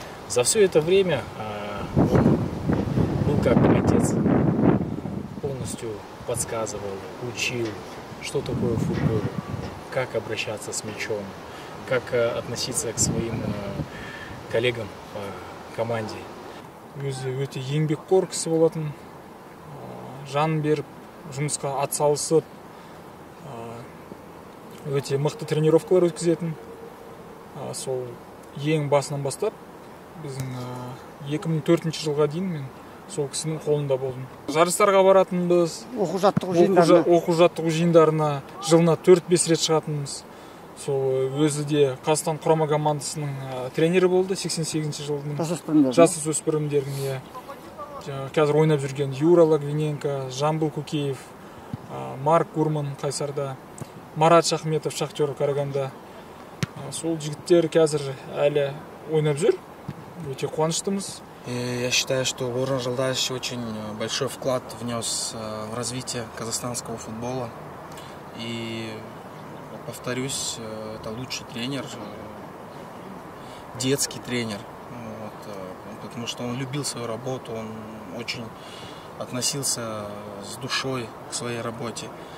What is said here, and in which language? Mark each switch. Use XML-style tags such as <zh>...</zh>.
<ru>За все это время он был как отец, полностью подсказывал, учил, что такое футбол, как обращаться с мячом, как относиться к своим коллегам по команде.</ru> <kk>Өзі өте еңбекқор кісі болатын, жан беріп, жұмысқа атсалысып, өте мықты тренировкалар өткізетін. Сол ең басынан бастап, біздің 2004 жылға дейін мен сол кісінің қолында болдым. Жарыстарға баратынбыз, оқу-жаттығу жиындарына жылына 4-5 рет шығатынбыз. Сол өзі де Қазақстан құрама командасының тренері болды 88 жылдың. Жасөспірімдердің. Қазір ойнап жүрген Юра Логвиненко, Жамбыл Көкеев, Марк Гурман Қайсарда, Марат Шахметов Шахтер Караганда. Сол жігіттер қазір әлі ойнап жүр. Өте қуаныштымыз.</kk> <ru>Я считаю, что Бауыржан Жолдасович очень большой вклад внес в развитие казахстанского футбола. И, повторюсь, это лучший тренер, детский тренер. Вот, потому что он любил свою работу, он очень относился с душой к своей работе.</ru>